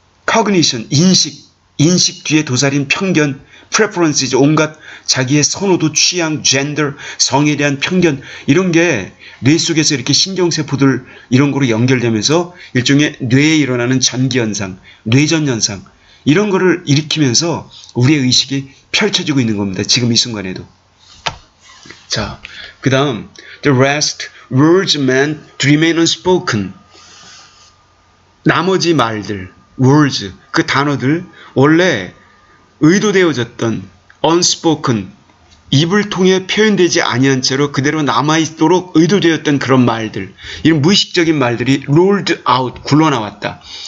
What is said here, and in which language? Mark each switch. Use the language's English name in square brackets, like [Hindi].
[Korean] cognition, 인식 뒤에 도사린 편견, preferences, 온갖 자기의 선호도, 취향, gender, 성에 대한 편견 이런 게 뇌 속에서 이렇게 신경세포들 이런 거로 연결되면서 일종의 뇌에 일어나는 전기현상, 뇌전현상 이런 거를 일으키면서 우리의 의식이 펼쳐지고 있는 겁니다. 지금 이 순간에도. 자, 그 다음 [English] The rest words meant to remain unspoken. [Korean] 나머지 말들, words, 그 단어들 원래 의도되어졌던 unspoken, 입을 통해 표현되지 아니한 채로 그대로 남아있도록 의도되었던 그런 말들, 이런 무의식적인 말들이 [English] rolled out, [Korean] 굴러나왔다.